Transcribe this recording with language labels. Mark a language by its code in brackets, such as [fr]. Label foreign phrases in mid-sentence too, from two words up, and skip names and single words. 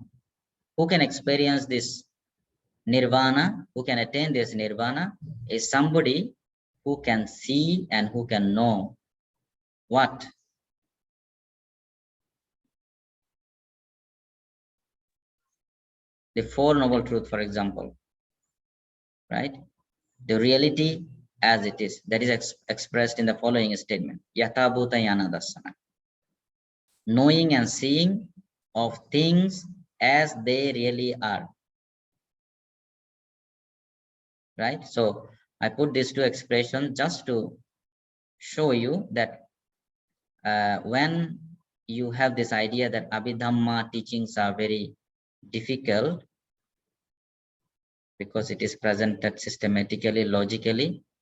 [en] Who can experience this nirvana, who can attain this nirvana, is somebody who can see and who can know what? the Four Noble Truths, for example, right? The reality as it is, that is expressed in the following statement: [pi] Yatha bhuta yana darsana. [en] Knowing and seeing of things as they really are. Right? So I put these two expressions just to show you that when you have this idea that Abhidhamma teachings are very difficult because it is presented systematically, logically,